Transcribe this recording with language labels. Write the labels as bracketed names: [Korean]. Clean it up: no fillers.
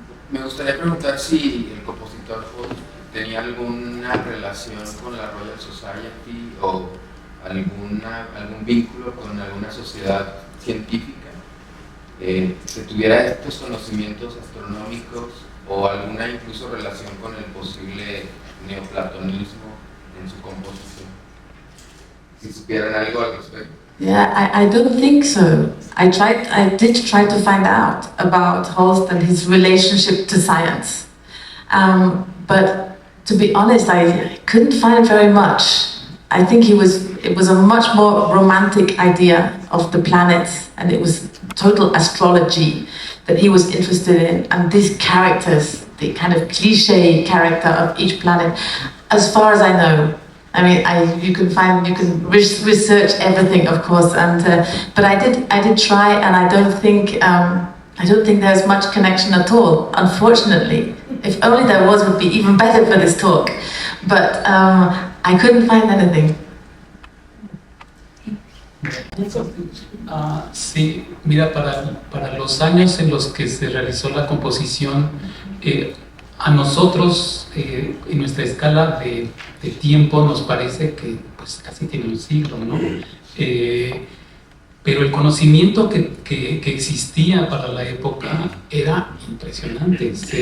[Spanish] Me gustaría preguntar si el compositor tenía alguna relación con la Royal Society o algún vínculo con alguna sociedad científica que tuviera estos conocimientos astronómicos, o alguna incluso relación con el posible neoplatonismo en su composición. Si supieran algo al respecto. [English] Yeah, I don't think so. I did try to find out about Holst and his relationship to science. But to be honest, I couldn't find very much. I think it was a much more romantic idea of the planets, and it was total astrology that he was interested in, and these characters, the kind of cliche character of each planet, as far as I know. I mean, you can research everything, of course, and but I did try, and I don't think there's much connection at all, unfortunately. If only there was, would be even better for this talk. But I couldn't find anything. [Spanish] Sí, mira, para los años en los que se realizó la composición, a nosotros, en nuestra escala de tiempo, nos parece que pues casi tiene un siglo, ¿no? Pero el conocimiento que existía para la época era impresionante.